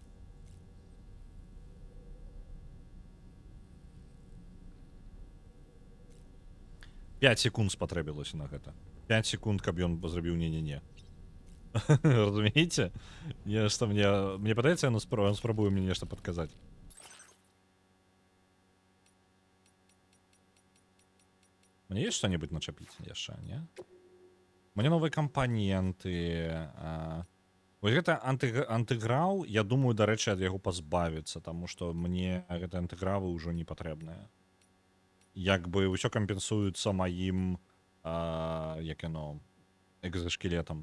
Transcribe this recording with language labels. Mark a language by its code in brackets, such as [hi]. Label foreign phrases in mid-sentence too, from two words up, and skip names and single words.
[ru] Пять секунд [be] спатрэбілася на гэта. 5 секунд, каб ён зрабіў не-не-не. Разумееце? Мне падаецца, ён спрабуе мне нешта падказаць. Мне [ru] есть что-нибудь [be] начапіць яшчэ, не? Мне новыя кампаненты. Вось гэта антыграў, я думаю, дарэчы, ад яго пазбавіцца, таму што мне гэта антыгравы ўжо не патрэбныя. Як бы ўсё кампенсуецца маім, як яно, экзаскелетам.